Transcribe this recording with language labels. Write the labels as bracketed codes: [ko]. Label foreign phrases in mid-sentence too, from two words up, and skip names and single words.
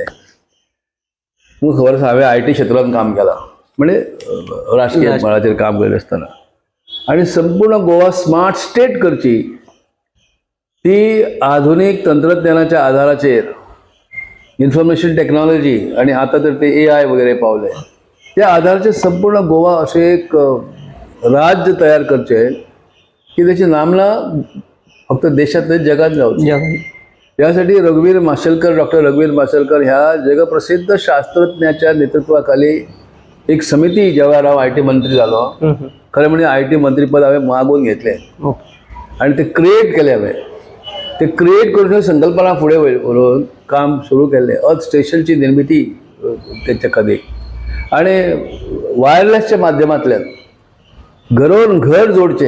[kok] म्हाका खबर आसा, हांवें IT क्षेत्रांत काम केलां, म्हणजे राजकीय मळाचेर काम करीत आसतना. आणि संपूर्ण गोवा स्मार्ट स्टेट करची, ती आधुनीक तंत्रज्ञानाच्या आधाराचेर, [en] information technology [kok] आणि आता तर ते AI वगैरे पावले, त्या आधाराचे संपूर्ण गोवा असे एक राज्य तयार करचे की त्याची नामना फक्त देशात नाही जगात जावची. यासाठी रघुवीर माशेलकर, डॉक्टर रघुवीर माशेलकर ह्या जगप्रसिद्ध शास्त्रज्ञाच्या नेतृत्वाखाली एक समिती, जेव्हा हांव IT मंत्री जालो, खरं म्हणजे IT मंत्रीपद हांवें मागून घेतलें आणि ते क्रिएट केलें. हांवें ते क्रिएट करून संकल्पना फुडें व्हरून काम सुरू केल्लें. अर्थ स्टेशनची निर्मिती तेच्या खातीर आणि वायरलेसच्या माध्यमांतल्यान घरोन घर जोडचें.